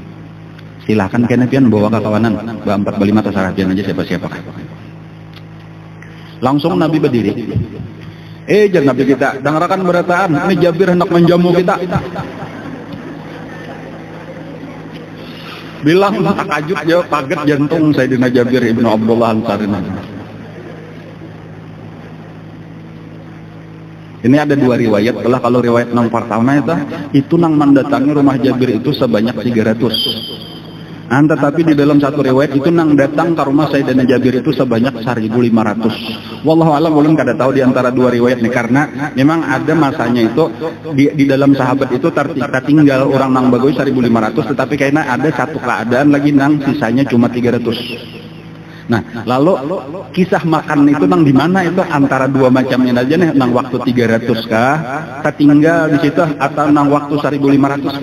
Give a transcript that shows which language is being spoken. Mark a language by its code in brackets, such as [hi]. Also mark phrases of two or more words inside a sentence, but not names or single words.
[bjn] Silahkan kena pian bawa ke kawanan 4 5 terserah pian aja siapa-siapa. [id] Langsung Nabi berdiri. [bjn] Jangan Nabi kita, dengarkan berataan, ini Jabir hendak menjamu kita. [id] Bilang takajub dia kaget jantung Sayyidina Jabir ibnu Abdullah Ansari. Ini ada dua riwayat. Kalau riwayat yang pertama itu nang mendatangi rumah Jabir itu sebanyak 300. Tetapi di dalam satu riwayat itu nang datang ke rumah Sayyidina Jabir itu sebanyak 1.500. [ar] والله أعلم, [bjn] ulun kada tahu di antara dua riwayat nih, karena memang ada masanya itu di dalam sahabat itu tertinggal orang nang bagus 1.500, tetapi kayaknya ada satu keadaan lagi nang sisanya cuma 300. Nah, lalu kisah makan itu nang di mana itu antara dua macamnya aja nih, nang waktu 300 kah, tertinggal di situ, atau nang waktu 1.500 kah?